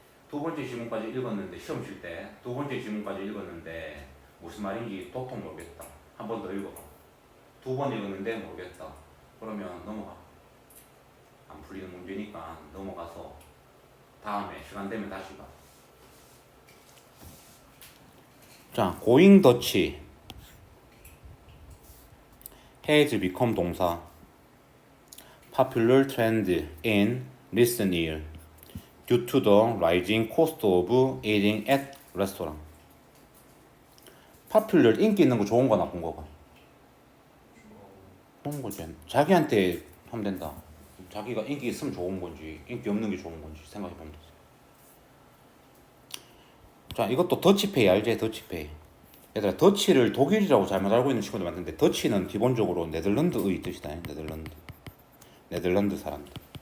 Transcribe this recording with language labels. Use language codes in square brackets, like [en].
[ko] 두 번째 지문까지 읽었는데, 시험 칠 때 두 번째 지문까지 읽었는데 무슨 말인지 도통 모르겠다. 한 번 더 읽어봐. 두 번 읽었는데 모르겠다. 그러면 넘어가. 안 풀리는 문제니까 넘어가서 다음에 시간 되면 다시 봐. [en] 자, going Dutch has become 동사. popular trend in recent years due to the rising cost of eating at restaurant. [ko] popular, 인기 있는 거 좋은 거 나쁜 거가? 좋은 거지. 자기한테 하면 된다. 자기가 인기 있으면 좋은 건지 인기 없는 게 좋은 건지 생각해 보면 되지. 자, 이것도 더치페이 알지? 더치페이. 얘들아, 더치를 독일이라고 잘못 알고 있는 친구들 많은데, 더치는 기본적으로 네덜란드의 뜻이다. 네덜란드 사람들.